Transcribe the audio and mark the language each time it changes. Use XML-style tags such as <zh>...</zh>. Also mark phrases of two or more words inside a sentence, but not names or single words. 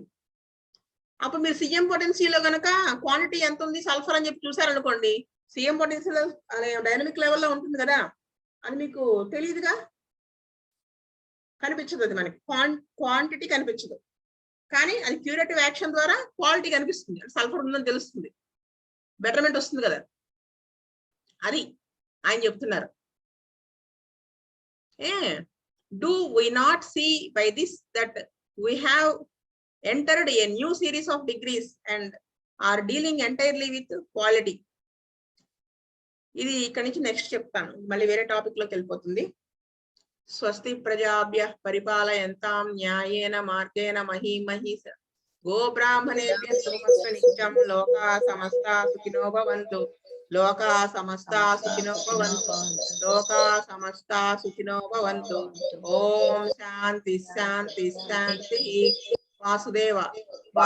<te>అప్పుడు మీరు CM పొటెన్సీలో కనుక క్వాంటిటీ ఎంత ఉంది సల్ఫర్ అని చెప్పి చూసారనుకోండి, CM పొటెన్సీలో</te> <en>dynamic levello</en> <te>ఉంటుంది కదా, అది మీకు తెలియదుగా, కనిపించదు, అది మనకి క్వాంటిటీ కనిపించదు, కానీ అది</te> <en>curative action</en> <te>ద్వారా క్వాలిటీ కనిపిస్తుంది, సల్ఫర్ ఉందని తెలుస్తుంది, బెటర్మెంట్ వస్తుంది కదా. అది ఆయన చెప్తున్నారు.</te> <en>Do we not see by this that we have entered a new series of degrees and are dealing entirely with quality?</en> <te>ఇది ఇక్కడ నుంచి నెక్స్ట్ చెప్తాను, మళ్ళీ వేరే టాపిక్ లోకి వెళ్ళిపోతుంది.</te> <sa>స్వస్తి ప్రజాభ్య పరిపాలయంతాం న్యాయేన మార్గేణ మహీమహీస గోబ్రాహ్మణేభ్యః శుభమస్తు నిత్యం. లోకా సమస్తా సుఖినో భవంతు. లోకా సమస్తా సుఖినో భవంతు. లోకా సమస్తా సుఖినో భవంతు. ఓం శాంతి శాంతి శాంతి.</sa>